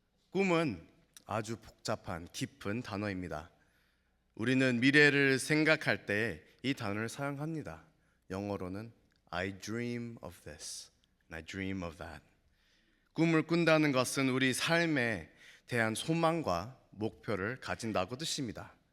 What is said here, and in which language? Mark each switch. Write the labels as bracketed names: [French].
[Korean] 꿈은 아주 복잡한 깊은 단어입니다. 우리는 미래를 생각할 때 이 단어를 사용합니다. 영어로는 [English] I dream of this, and I dream of that. [Korean] 꿈을 꾼다는 것은 우리 삶에 대한 소망과 목표를 가진다고 뜻입니다.